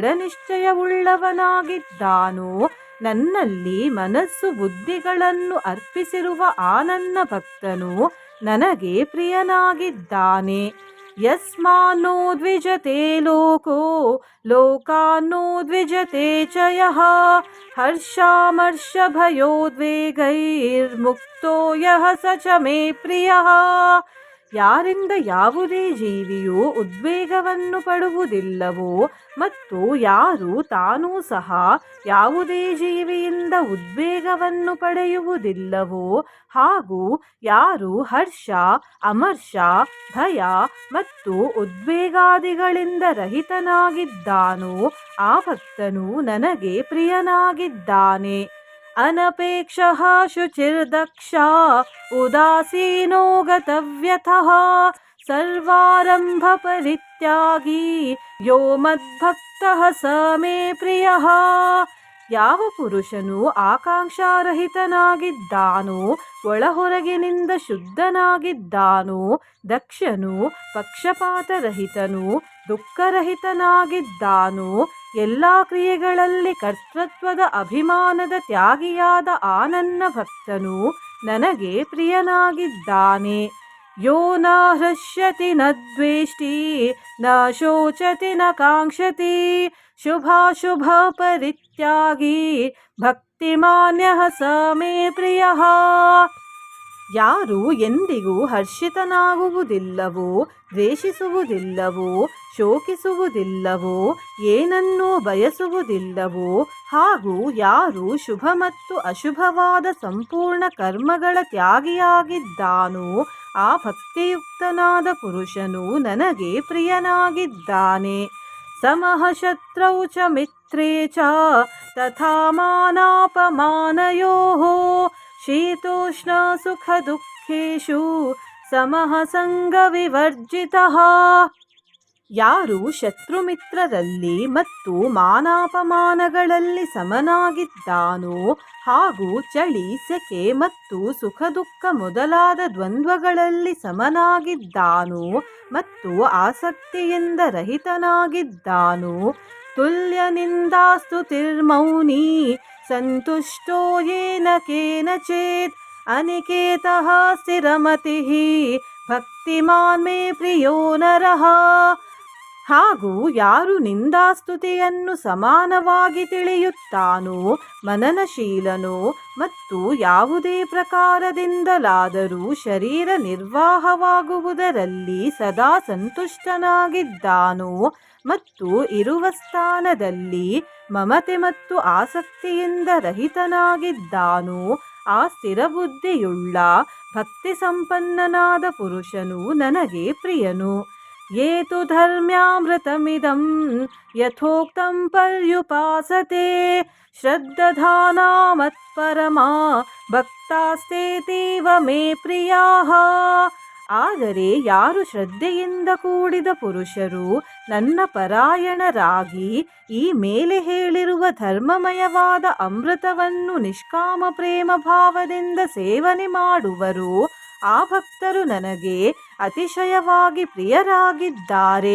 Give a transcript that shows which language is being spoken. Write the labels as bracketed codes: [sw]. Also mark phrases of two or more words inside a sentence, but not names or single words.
[kn] ದೃಢನಿಶ್ಚಯವುಳ್ಳವನಾಗಿದ್ದಾನೋ, ನನ್ನಲ್ಲಿ ಮನಸ್ಸು ಬುದ್ಧಿಗಳನ್ನು ಅರ್ಪಿಸಿರುವ ಆ ನನ್ನ ಭಕ್ತನು ನನಗೆ ಪ್ರಿಯನಾಗಿದ್ದಾನೆ. [sa] ಯಸ್ಮಾನ್ನೋ ದ್ವಿಜತೆ ಲೋಕೋ ಲೋಕಾನ್ನೋ ದ್ವಿಜತೆ ಚ ಯಃ, ಹರ್ಷಾಮರ್ಷಭಯೋದ್ವೇಗೈರ್ಮುಕ್ತೋ ಯಃ ಸ ಚ ಮೇ ಪ್ರಿಯಃ. [kn] ಯಾರಿಂದ ಯಾವುದೇ ಜೀವಿಯು ಉದ್ವೇಗವನ್ನು ಪಡುವುದಿಲ್ಲವೋ ಮತ್ತು ಯಾರು ತಾನೂ ಸಹ ಯಾವುದೇ ಜೀವಿಯಿಂದ ಉದ್ವೇಗವನ್ನು ಪಡೆಯುವುದಿಲ್ಲವೋ, ಹಾಗೂ ಯಾರು ಹರ್ಷ ಅಮರ್ಷ ಭಯ ಮತ್ತು ಉದ್ವೇಗಾದಿಗಳಿಂದ ರಹಿತನಾಗಿದ್ದಾನೋ ಆ ಭಕ್ತನು ನನಗೆ ಪ್ರಿಯನಾಗಿದ್ದಾನೆ. [sa] ಅನಪೇಕ್ಷಃ ಶುಚಿರ್ದಕ್ಷ ಉದಾಸೀನೋ ಗತವ್ಯಥಃ, ಸರ್ವಾರಂಭ ಪರಿತ್ಯಾಗಿ ಯೋ ಮದ್ಭಕ್ತಃ ಸ ಮೇ ಪ್ರಿಯಃ. [kn] ಯಾವ ಪುರುಷನು ಆಕಾಂಕ್ಷಾರಹಿತನಾಗಿದ್ದಾನೋ, ಒಳಹೊರಗಿನಿಂದ ಶುದ್ಧನಾಗಿದ್ದಾನೋ, ದಕ್ಷನು, ಪಕ್ಷಪಾತರಹಿತನು, ದುಃಖರಹಿತನಾಗಿದ್ದಾನೋ, ಎಲ್ಲ ಕ್ರಿಯೆಗಳಲ್ಲಿ ಕರ್ತೃತ್ವದ ಅಭಿಮಾನದ ತ್ಯಾಗಿಯಾದ ಆ ನನ್ನ ಭಕ್ತನು ನನಗೆ ಪ್ರಿಯನಾಗಿದ್ದಾನೆ. [sa] ಯೋ ನ ಹೃಷ್ಯತಿ ನ ದ್ವೇಷ್ಟಿ ನ ಶೋಚತಿ ನ ಕಾಂಕ್ಷತಿ, ಶುಭಾಶುಭ ಪರಿತ್ಯಾಗಿ ಭಕ್ತಿಮಾನ್ಯಃ ಸ ಮೇ ಪ್ರಿಯಃ. [kn] ಯಾರು ಎಂದಿಗೂ ಹರ್ಷಿತನಾಗುವುದಿಲ್ಲವೋ, ದ್ವೇಷಿಸುವುದಿಲ್ಲವೋ, ಶೋಕಿಸುವುದಿಲ್ಲವೋ, ಏನನ್ನೂ ಬಯಸುವುದಿಲ್ಲವೋ, ಹಾಗೂ ಯಾರು ಶುಭ ಮತ್ತು ಅಶುಭವಾದ ಸಂಪೂರ್ಣ ಕರ್ಮಗಳ ತ್ಯಾಗಿಯಾಗಿದ್ದಾನೋ ಆ ಭಕ್ತಿಯುಕ್ತನಾದ ಪುರುಷನು ನನಗೆ ಪ್ರಿಯನಾಗಿದ್ದಾನೆ. [sa] ಸಮಃ ಶತ್ರೌ ಚ ಮಿತ್ರೇ ಚ ತಥಾ ಮಾನಾಪಮಾನಯೋಃ, ಶೀತೋಷ್ಣ ಸುಖ ದುಃಖೇಷು ಸಮಃ ಸಂಗ ವಿವರ್ಜಿತಃ. [kn] ಯಾರು ಶತ್ರುಮಿತ್ರರಲ್ಲಿ ಮತ್ತು ಮಾನಾಪಮಾನಗಳಲ್ಲಿ ಸಮನಾಗಿದ್ದಾನೋ, ಹಾಗೂ ಚಳಿ ಸೆಕೆ ಮತ್ತು ಸುಖ ದುಃಖ ಮೊದಲಾದ ದ್ವಂದ್ವಗಳಲ್ಲಿ ಸಮನಾಗಿದ್ದಾನೋ ಮತ್ತು ಆಸಕ್ತಿಯಿಂದ ರಹಿತನಾಗಿದ್ದಾನೋ, [sa] ತುಲ್ಯ ನಿಂದಾಸ್ತುತಿರ್ಮೌನಿ ಸಂತುಷ್ಟೋ ಯೇನ ಕೇನಚಿತ್, ಅನಿಕೇತಃ ಸ್ಥಿರಮತಿಃ ಭಕ್ತಿಮಾನ್ ಮೇ ಪ್ರಿಯೋ ನರಃ. [kn] ಹಾಗೂ ಯಾರು ನಿಂದಾಸ್ತುತಿಯನ್ನು ಸಮಾನವಾಗಿ ತಿಳಿಯುತ್ತಾನೋ, ಮನನಶೀಲನೋ ಮತ್ತು ಯಾವುದೇ ಪ್ರಕಾರದಿಂದಲಾದರೂ ಶರೀರ ನಿರ್ವಾಹವಾಗುವುದರಲ್ಲಿ ಸದಾ ಸಂತುಷ್ಟನಾಗಿದ್ದಾನೋ ಮತ್ತು ಇರುವ ಸ್ಥಾನದಲ್ಲಿ ಮಮತೆ ಮತ್ತು ಆಸಕ್ತಿಯಿಂದ ರಹಿತನಾಗಿದ್ದಾನೋ, ಆ ಸ್ಥಿರಬುದ್ಧಿಯುಳ್ಳ ಭಕ್ತಿ ಸಂಪನ್ನನಾದ ಪುರುಷನು ನನಗೆ ಪ್ರಿಯನು. [sa] ಯೇ ತು ಧರ್ಮ್ಯಾಮೃತಮಿದಂ ಯಥೋಕ್ತಂ ಪರ್ಯುಪಾಸತೆ ಶ್ರದ್ಧಧಾನಾ ಮತ್ಪರಮಾ ಭಕ್ತಾಸ್ತೇತೀವ ಮೇ ಪ್ರಿಯಾಃ. [kn] ಆದರೆ ಯಾರು ಶ್ರದ್ಧೆಯಿಂದ ಕೂಡಿದ ಪುರುಷರು ನನ್ನ ಪರಾಯಣರಾಗಿ ಈ ಮೇಲೆ ಹೇಳಿರುವ ಧರ್ಮಮಯವಾದ ಅಮೃತವನ್ನು ನಿಷ್ಕಾಮ ಪ್ರೇಮ ಭಾವದಿಂದ ಸೇವನೆ ಮಾಡುವರು, ಆ ಭಕ್ತರು ನನಗೆ ಅತಿಶಯವಾಗಿ ಪ್ರಿಯರಾಗಿದ್ದಾರೆ.